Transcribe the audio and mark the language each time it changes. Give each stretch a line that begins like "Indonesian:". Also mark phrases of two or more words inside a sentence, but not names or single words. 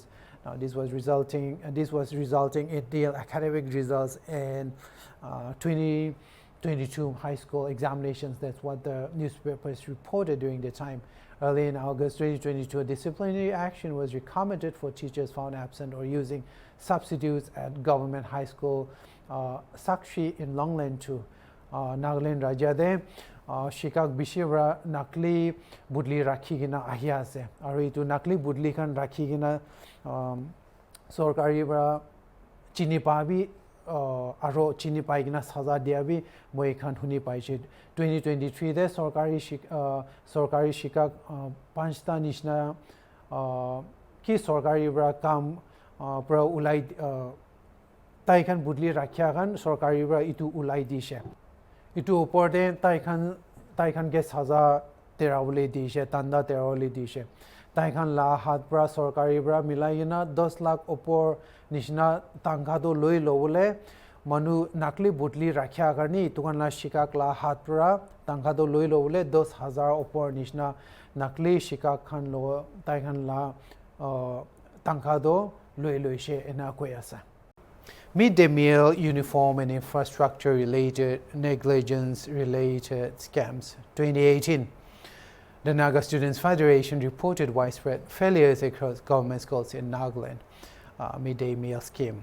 English: Now, this was resulting in real academic results in 2022 high school examinations. That's what the newspapers reported during the time. Early in August 2022, a disciplinary action was recommended for teachers found absent or using substitutes at government high school Sakshi in Longland too.
Naga Pidgin: Nagaland Rajya de Shikak Bishira Nakli Budli Rakhi gina ahya ase aru itu Nakli Budli kan Rakhi gina Sorkari bra chini pabi aro chini pai gina saza dia bi moi khan huni pai che 2023 de Sorkari Shikak panchta nishna ki Sorkari bra kam pra ulai tai khan Budli rakhya kan Sorkari bra itu ulai dishe itu upor de tai khan ke saza terawle dishe tanda terawle dishe tai khan la hat bra Sorkari bra milai na 10 lakh upor nishna tangka do loi lobole manu nakli budli rakhya karni tukan la shikak la hat bra tangka do loi lobole 10,000 upor nishna nakli shikak khan lo tai khan la tangka do loi she ena koyasa.
English: Midday meal, uniform and infrastructure related negligence related scams. 2018. The Naga Students Federation reported widespread failures across government schools in Nagaland midday meal scheme.